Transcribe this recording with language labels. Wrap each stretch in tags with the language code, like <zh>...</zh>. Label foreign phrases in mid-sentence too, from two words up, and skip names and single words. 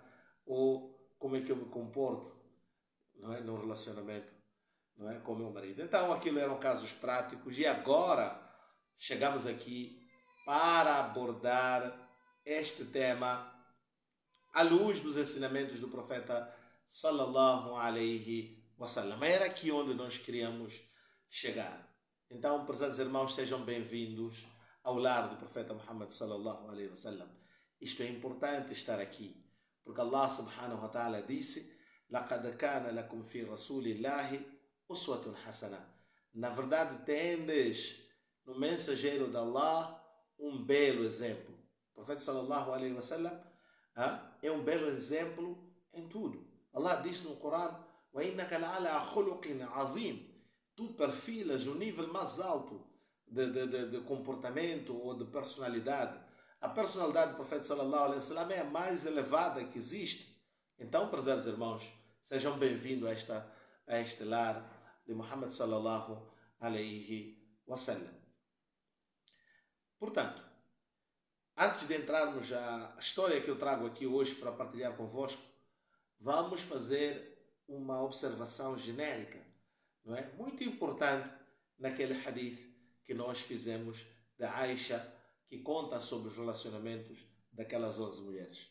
<pt>Ou como é que eu me comporto, no relacionamento, com o meu marido. Então aquilo eram casos práticos e agora chegamos aqui para abordar este tema à luz dos ensinamentos do profeta</pt> <ar>صلى الله عليه وسلم.</ar> <pt>Era aqui onde nós queríamos chegar. Então, prezados irmãos, sejam bem-vindos ao lar do profeta Muhammad</pt> <ar>صلى الله عليه وسلم.</ar> <pt>Isto é importante estar aqui, porque Allah</pt> <ar>سبحانه وتعالى</ar> <pt>disse:</pt> <ar>"لقد كان لكم في رسول الله أسوة حسنة."</ar> <pt>Na verdade, tendes no mensageiro de Allah um belo exemplo. O profeta</pt> <ar>صلى الله عليه وسلم</ar> <pt>é um belo exemplo em tudo. Allah disse no Corão:</pt> <ar>"وإنك لعلى خلق عظيم."</ar> <pt>Tu perfilas o nível mais alto de comportamento ou de personalidade. A personalidade do profeta</pt> <ar>صلى الله عليه وسلم</ar> <pt>é a mais elevada que existe. Então, prezados irmãos, sejam bem-vindos a este lar de Muhammad</pt> <ar>صلى الله عليه وسلم.</ar> <pt>Portanto, antes de entrarmos à história que eu trago aqui hoje para partilhar convosco, vamos fazer uma observação genérica, não é? Muito importante naquele hadith que nós fizemos da Aisha, que conta sobre os relacionamentos daquelas 11 mulheres.</pt>